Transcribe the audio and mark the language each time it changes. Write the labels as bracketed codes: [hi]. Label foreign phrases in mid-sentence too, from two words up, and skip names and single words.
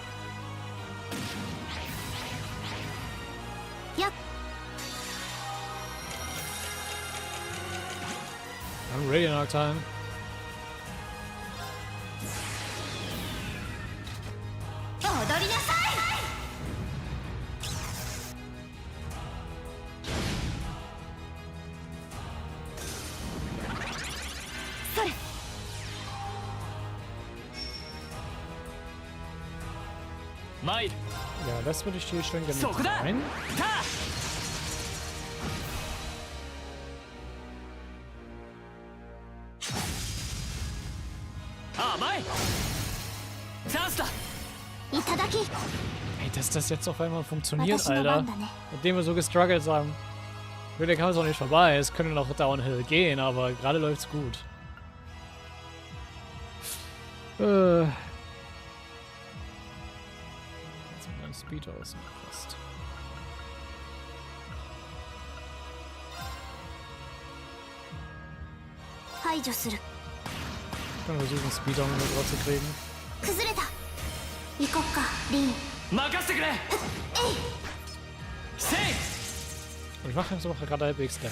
[ja] やっ。 [en] I'm ready in our time. [ja] 踊りなさい。それ。参る。 [de] Ja, das würde ich hier schon gerne [ja] そこだ。 [de] rein. [ja] た。甘い。チャンスだ。いただき。 [de] Ey, dass das jetzt auf einmal funktioniert, [ja] 私の [de] Alter. [ja] 番だね。 [de] Nachdem wir so gestruggelt haben. Der Kampf ist auch nicht vorbei. Es könnte noch downhill gehen, aber gerade läuft's gut. Jetzt mit meinem Speed aus. Fast. Ich kann versuchen, Speed auch noch drauf zu kriegen. [ja] 崩れた。行こっか、リン。任せてくれ。せい。 [de] Und ich mache jetzt auch gerade halbwegs Damage.